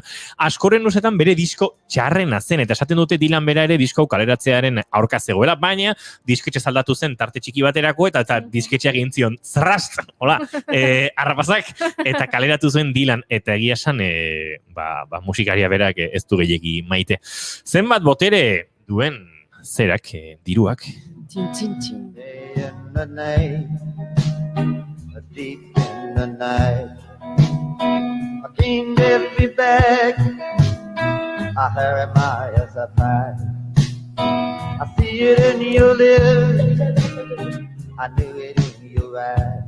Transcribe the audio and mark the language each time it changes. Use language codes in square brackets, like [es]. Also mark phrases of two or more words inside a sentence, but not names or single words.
[eu] Askoren usetan bere disko txarrena zen, eta esaten dute Dylan bera ere disko kaleratzearen aurka zegoela, baina disketxe aldatu zen tarte txiki baterako, eta disketxeak egin zion zrast, hola, arrapazak, eta kaleratu zuen Dylan, eta egia esan, musikaria berak ez du gehiegi maite. Zenbat botere duen zerak, diruak. Txin, txin, txin. [en] Day in the night, deep in the night, I can't get me back. I hear my as I fight. I see it in your lips, I knew it in your eyes.